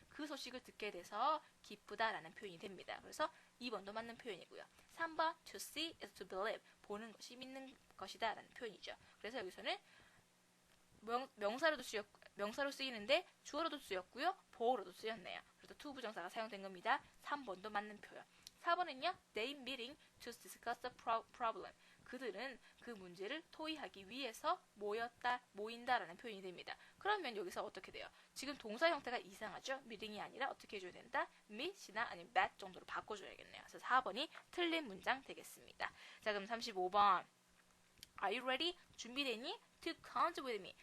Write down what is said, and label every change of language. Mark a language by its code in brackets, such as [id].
[ko] 그 소식을 듣게 돼서 기쁘다라는 표현이 됩니다. 그래서 2번도 맞는 표현이고요. [en] 3번 to see is to believe. [ko] 보는 것이 믿는 것이다 라는 표현이죠. 그래서 여기서는 명사로 쓰이는데 주어로도 쓰였고요. 보어로도 쓰였네요. 그래서 to 부정사가 사용된 겁니다. 3번도 맞는 표현. 4번은요. [en] They meeting to discuss the problem. [ko] 그들은 그 문제를 토의하기 위해서 모인다라는 표현이 됩니다. 그러면 여기서 어떻게 돼요? 지금 동사 형태가 이상하죠? meeting이 아니라 어떻게 해줘야 된다? meet이나 아니면 met 정도로 바꿔줘야겠네요. 그래서 4번이 틀린 문장 되겠습니다. 자, 그럼 35번. [en] Are you ready? [ko] 준비됐니? [en] To come with me.